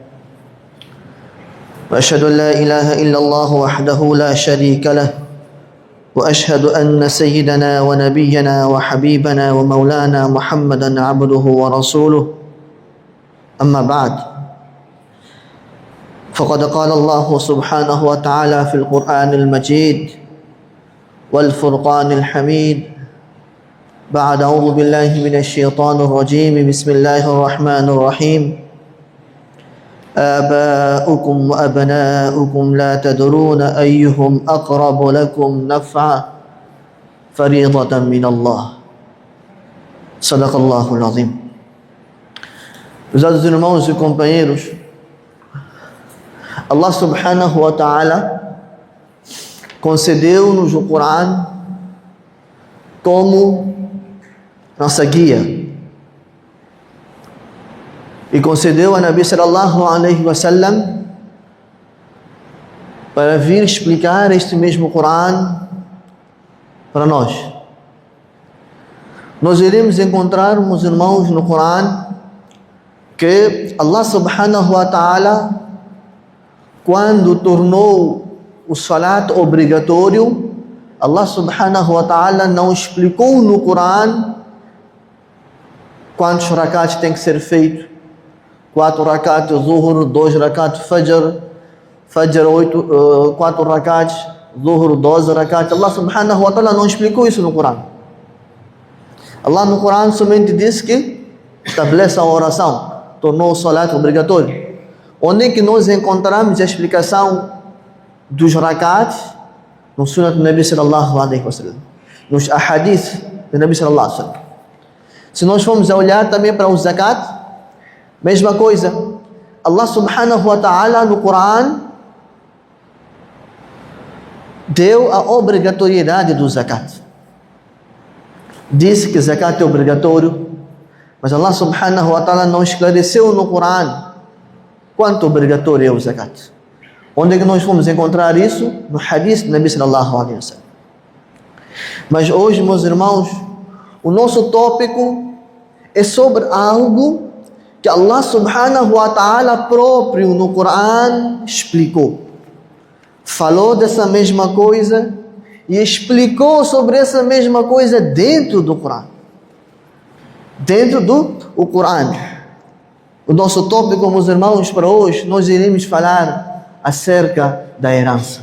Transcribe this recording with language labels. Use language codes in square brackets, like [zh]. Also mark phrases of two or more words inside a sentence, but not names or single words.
[ar] وأشهد أن لا إله إلا الله وحده لا شريك له وأشهد أن سيدنا ونبينا وحبيبنا ومولانا محمدا عبده ورسوله أما بعد فقد قال الله سبحانه وتعالى في القرآن المجيد والفرقان الحميد بعد أعوذ بالله من الشيطان الرجيم بسم الله الرحمن الرحيم آباؤكم وأبناؤكم لا تدرون أيهم أقرب لكم نفعا فريضة من الله صدق الله العظيم. [pt] Meus irmãos e companheiros, [ar] الله سبحانه وتعالى [pt] concedeu-nos o Coran como nossa guia e concedeu a [ar] نبي صلى الله عليه وسلم [pt] para vir explicar este mesmo Coran para nós. Nós iremos encontrar, meus irmãos, no Coran que [ar] الله سبحانه وتعالى, [pt] quando tornou o salat obrigatório, [ar] الله سبحانه وتعالى [pt] não explicou no Coran quantos rakats tem que ser feito. 4 [ar] ركعات الظهر, [pt] 2 [ar] ركعات الفجر, [pt] 4 rakats, zuhur 12 rakat. [ar] الله سبحانه وتعالى [pt] não explicou isso no Coran. Allah no Coran somente disse que estabelece a oração, tornou o salat obrigatório. Onde é que nós encontramos a explicação dos rakats? No Sunnah do [ar] نبي صلى الله عليه وسلم, [pt] nos ahadith do [ar] نبي صلى الله عليه وسلم. [pt] Se nós formos a olhar também para o zakat, mesma coisa. [ar] الله سبحانه وتعالى [pt] no Coran deu a obrigatoriedade do zakat. Disse que zakat é obrigatório, mas [ar] الله سبحانه وتعالى [pt] não esclareceu no Coran quanto obrigatório é o zakat. Onde é que nós vamos encontrar isso? No hadith do [ar] نبي صلى الله عليه وسلم. [pt] Mas hoje, meus irmãos, o nosso tópico é sobre algo que [ar] الله سبحانه وتعالى [pt] próprio no Coran explicou. Falou dessa mesma coisa e explicou sobre essa mesma coisa dentro do Coran. Dentro do Coran. O nosso tópico, meus irmãos, para hoje, nós iremos falar acerca da herança.